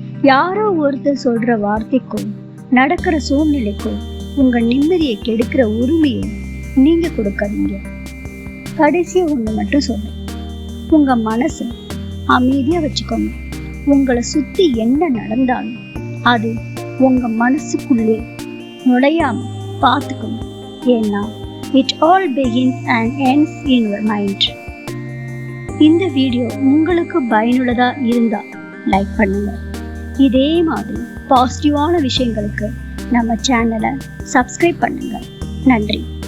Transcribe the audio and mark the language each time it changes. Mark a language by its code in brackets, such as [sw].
[ta] யாரோ ஒருத்தர் சொல்ற வார்த்தைக்கோ நடக்கிற சூழ்நிலைக்கோ உங்க நிம்மதியை கெடுக்கிற உரிமையை நீங்க கொடுக்காதீங்க. கடைசியா ஒண்ணு மட்டும் சொல்றேன், உங்க மனசை அமைதியா வச்சுக்கோங்க. உங்களை சுத்தி என்ன நடந்தாலும் அது உங்க மனசுக்குள்ளே நுழையாம பார்த்துக்கோங்க. ஏன்னா [en] it all begins and ends in your mind. [ta] இந்த வீடியோ உங்களுக்கு பயனுள்ளதா இருந்தா லைக் பண்ணுங்க. இதே மாதிரி பாசிட்டிவான விஷயங்களுக்கு நம்ம சேனலை சப்ஸ்கிரைப் பண்ணுங்க. நன்றி.